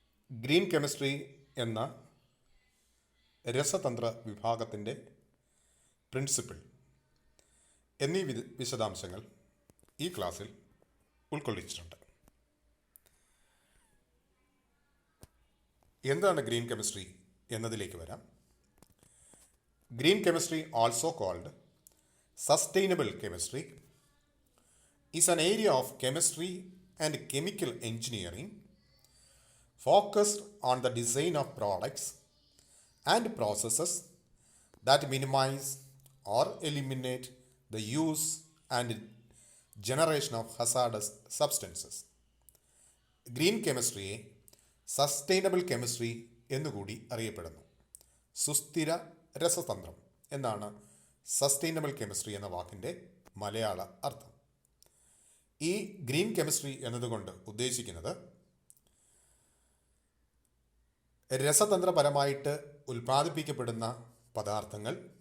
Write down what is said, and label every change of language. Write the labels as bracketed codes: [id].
[ml] Green chemistry എന്ന രസതന്ത്ര വിഭാഗത്തിൻ്റെ principle എന്നീ വിശദാംശങ്ങൾ ഈ ക്ലാസ്സിൽ ഉൾക്കൊള്ളിച്ചിട്ടുണ്ട്. എന്താണ് ഗ്രീൻ കെമിസ്ട്രി എന്നതിലേക്ക് വരാം. [en] Green chemistry, also called sustainable chemistry, is an area of chemistry and chemical engineering focused on the design of products and processes that minimize or eliminate the use and generation of hazardous substances. [ml] Green കെമിസ്ട്രിയെ sustainable chemistry എന്നുകൂടി അറിയപ്പെടുന്നു. സുസ്ഥിര രസതന്ത്രം എന്നാണ് sustainable chemistry എന്ന വാക്കിൻ്റെ മലയാള അർത്ഥം. ഈ green chemistry എന്നതുകൊണ്ട് ഉദ്ദേശിക്കുന്നത് രസതന്ത്രപരമായിട്ട് ഉൽപ്പാദിപ്പിക്കപ്പെടുന്ന പദാർത്ഥങ്ങൾ